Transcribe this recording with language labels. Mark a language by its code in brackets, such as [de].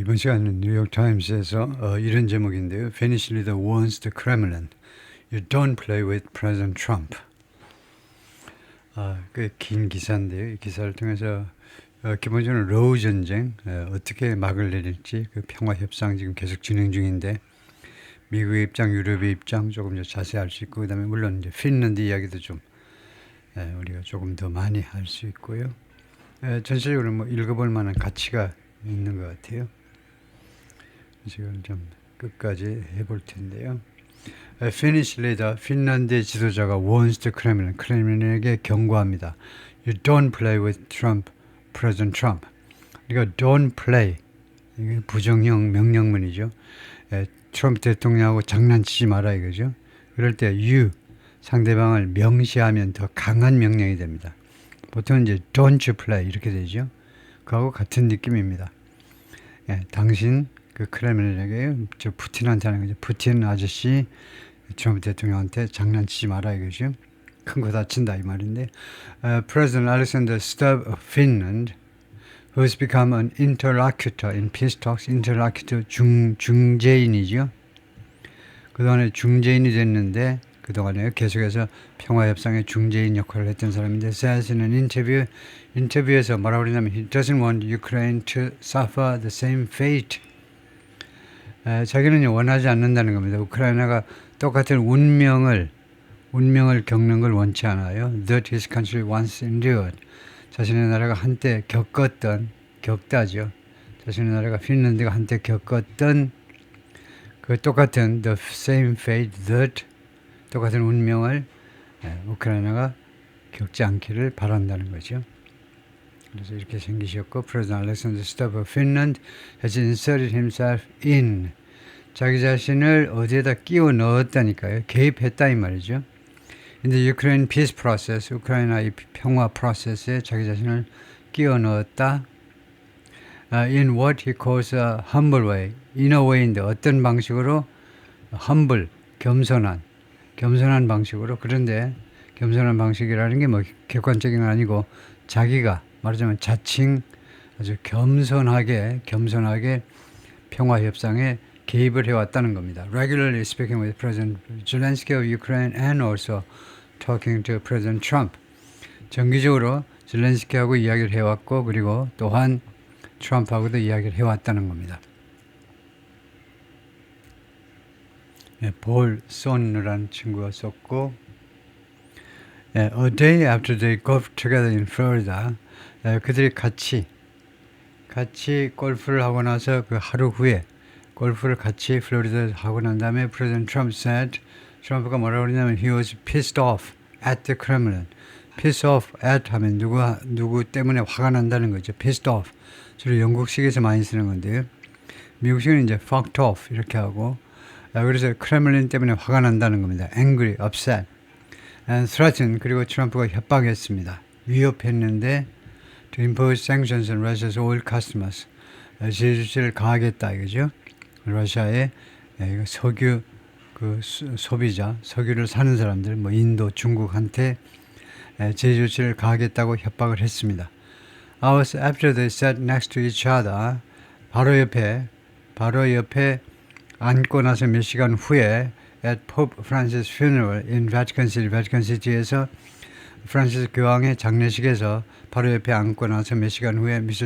[ko] 이번 시간은 뉴욕타임스에서 이런 제목인데요. [en] Finnish leader warns the Kremlin. You don't play with President Trump. [ko] 꽤 긴 기사인데요. 이 기사를 통해서 기본적으로 러우 전쟁 어떻게 막을 내릴지 그 평화 협상 지금 계속 진행 중인데 미국의 입장, 유럽의 입장 조금 더 자세히 알 수 있고 그다음에 물론 이제 핀란드 이야기도 좀 우리가 조금 더 많이 알 수 있고요. 전체적으로 뭐 읽어볼 만한 가치가 있는 것 같아요. 지금 좀 끝까지 해볼 텐데요. [en] Finnish leader, [ko] 핀란드의 지도자가 [en] warns the Kremlin, [ko] 크렘린에게 경고합니다. [en] You don't play with Trump, President Trump. [ko] 그러니까 [en] don't play, [ko] 이게 부정형 명령문이죠. 트럼프 대통령하고 장난치지 마라 이거죠. 그럴 때 you, 상대방을 명시하면 더 강한 명령이 됩니다. 보통 이제 [en] don't you play [ko] 이렇게 되죠. 그하고 같은 느낌입니다. 당신 그 크렘린에게 저 푸틴한테 하는 거죠. 푸틴 아저씨 트럼프 대통령한테 장난치지 마라 이거죠. 큰 거 다친다 이 말인데 [en] President Alexander Stubb of Finland who's become an interlocutor in peace talks. [ko] interlocutor 중재인이죠. 그동안에 중재인이 됐는데 그동안에 계속해서 평화협상의 중재인 역할을 했던 사람인데 [en] says in an [ko] 인터뷰에서 뭐라고 그러냐면 [en] he doesn't want Ukraine to suffer the same fate. [ko] 자기는 원하지 않는다는 겁니다. 우크라이나가 똑같은 운명을 겪는 걸 원치 않아요. [en] That his country once endured. [ko] 자신의 나라가 한때 겪다죠. 자신의 나라가 핀란드가 한때 겪었던 그 똑같은 [en] the same fate that [ko] 똑같은 운명을 우크라이나가 겪지 않기를 바란다는 거죠. 그래서 이렇게 생기셨고 [en] President Alexander Stubb of Finland has inserted himself in [ko] 자기 자신을 어디에다 끼워 넣었다니까요. 개입했다 이 말이죠. [en] In the Ukraine peace process, [ko] 우크라이나의 평화 프로세스에 자기 자신을 끼워 넣었다. [en] In what he calls a humble way, in a way인데 [ko] 어떤 방식으로 [en] humble, [ko] 겸손한 방식으로. 그런데 겸손한 방식이라는 게 뭐 객관적인 건 아니고 자기가 말하자면 자칭 아주 겸손하게 평화 협상에 개입을 해왔다는 겁니다. [en] Regularly speaking with President Zelensky of Ukraine and also talking to President Trump. [ko] 정기적으로 젤렌스키하고 이야기를 해왔고 그리고 또한 트럼프하고도 이야기를 해왔다는 겁니다. 볼 손이라는 친구가 썼고 [en] A day after they golfed together in Florida [ko] 그들이 같이 골프를 하고 나서 그 하루 후에 골프를 같이 플로리다에서 하고 난 다음에 [en] President Trump said [ko] 트럼프가 뭐라고 그러냐면 [en] he was pissed off at the Kremlin. [ko] piss off at 하면 누구 때문에 화가 난다는 거죠. [en] pissed off. [ko] 주로 영국식에서 많이 쓰는 건데요. 미국식은 이제 [en] fucked off [ko] 이렇게 하고 그래서 크렘린 때문에 화가 난다는 겁니다. angry, upset. [en] and threatened [ko] 그리고 트럼프가 협박했습니다. [en] 위협했는데 to impose sanctions on Russia's oil customers. [ko] 제재를 가하겠다 이거죠. 러시아의 석유 그 소비자, 석유를 사는 사람들, 뭐 인도, 중국한테 제재 조치를 가하겠다고 협박을 했습니다. [en] Hours after they sat next to each other, [ko] 바로 옆에 앉고 나서 몇 시간 후에 [en] at Pope Francis funeral in Vatican City, [ko] Vatican City에서 프란시스 교황의 장례식에서 바로 옆에 앉고 나서 몇 시간 후에 Mr.